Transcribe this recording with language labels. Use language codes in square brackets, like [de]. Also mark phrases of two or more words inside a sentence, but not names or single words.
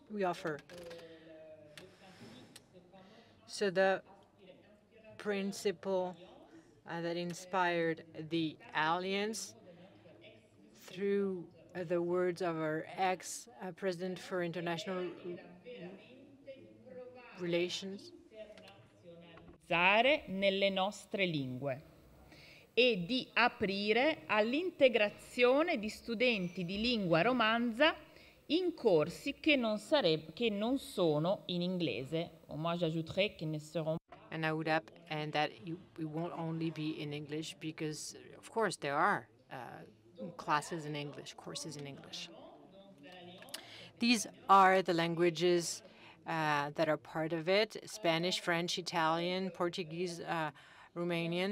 [en] So the principle that inspired the Alliance, through the words of our ex-president for international relations, [it] nelle nostre lingue, e di aprire all'integrazione di studenti di lingua romanza in corsi che non sono in inglese. [fr] Moi, j'ajouterais qu'ils ne seront. [en] And I would add that it won't only be in English, because of course there are classes in English, courses in English. These are the languages that are part of it: Spanish, French, Italian, Portuguese, Romanian.